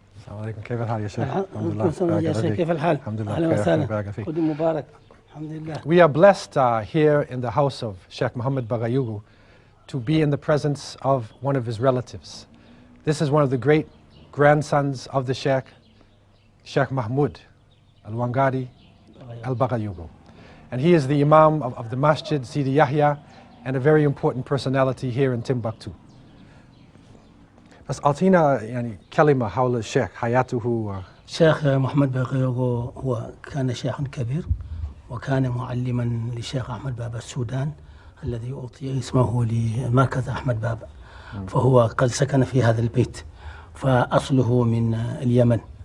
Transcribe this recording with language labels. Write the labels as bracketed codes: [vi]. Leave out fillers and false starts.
[ar] السلام عليكم، كيف الحال يا شيخ؟ الحمد لله. يا شيخ كيف الحال؟ الحمد لله. أهلا وسهلا. بارك فيك. عيد مبارك. الحمد لله. [en] We are blessed here in the house of Sheikh Muhammad Baghayugu to be in the presence of one of his relatives. This is one of the great grandsons of the Sheikh, Sheikh Mahmoud Al-Wangari Al-Baghayugu. And he is the Imam of the Masjid Sidi Yahya and a very important personality here in Timbuktu. [ar] بس أعطينا يعني كلمة حول الشيخ حياته الشيخ محمد بغيوغو هو كان شيخا كبير، وكان معلما للشيخ أحمد بابا السودان الذي أعطي اسمه لمركز أحمد بابا، فهو قد سكن في هذا البيت، فأصله من اليمن.